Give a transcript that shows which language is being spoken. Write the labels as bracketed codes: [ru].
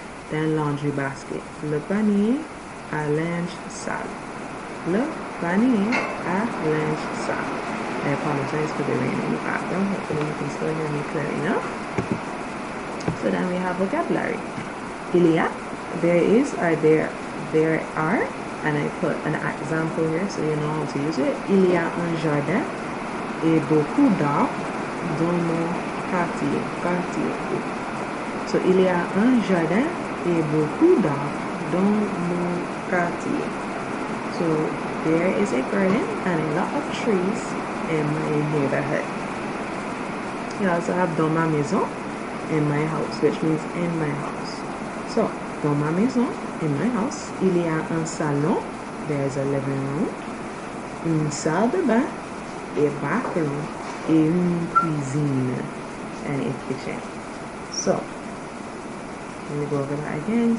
[en] Then laundry basket, [fr] le panier à linge sale, le panier à linge sale. [en] I apologize for the rain in the background. Hopefully you can still hear me clearly enough. So then we have vocabulary. Il y a, there is, or there are, and I put an example here so you know how to use it. [fr] Il y a un jardin et beaucoup d'arbres dans mon quartier. So il y a un jardin et beaucoup d'arbres dans mon quartier. [en] So there is a garden and a lot of trees in my neighborhood. You also have [fr] dans ma maison, [en] in my house, which means in my house. [fr] So dans ma maison, [en] in my house, [fr] il y a un salon, [en] there is a living room, [fr] une salle de bain, [en] a bathroom, [fr] et une cuisine, [en] and a kitchen. So, let me go over that again.